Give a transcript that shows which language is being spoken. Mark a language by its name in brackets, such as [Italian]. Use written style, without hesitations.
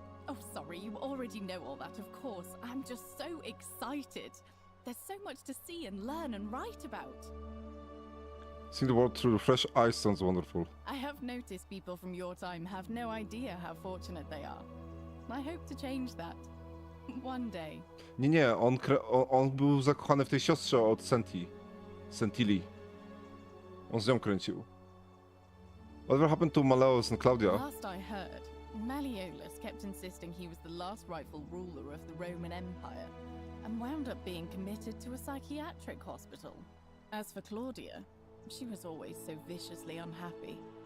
[English] Oh, sorry, you already know all that, of course. I'm just so excited. There's so much to see and learn and write about. Seeing the world through fresh eyes sounds wonderful. I have noticed people from your time have no idea how fortunate they are. I hope to change that. One day. [Polish] Nie, on był zakochany w tej siostrze od Sentili. On z nią kręcił. [English] Whatever happened to Malleus and Claudia? Last I heard, Malleolus kept insisting he was the last rightful ruler of the Roman Empire, and wound up being committed to a psychiatric hospital. As for Claudia, she was always so viciously unhappy.